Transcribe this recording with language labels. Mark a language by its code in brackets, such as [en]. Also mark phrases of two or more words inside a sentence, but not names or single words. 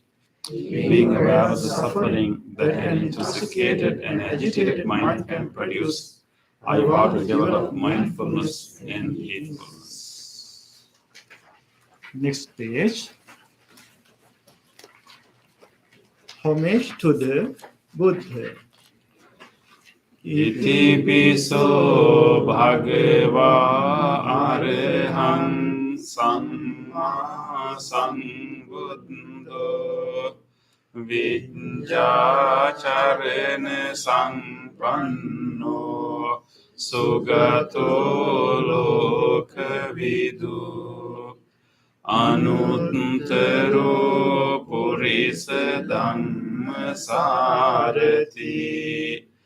[en] Being aware of the suffering that an intoxicated and agitated mind can produce, I want to develop mindfulness and heedfulness. Next page. Homage to the Buddha. [pi] Iti piso bhagava arahang samma sambuddho Vijjacharana sampanno sugato lokavidu anuttaro purisa dhamma sarati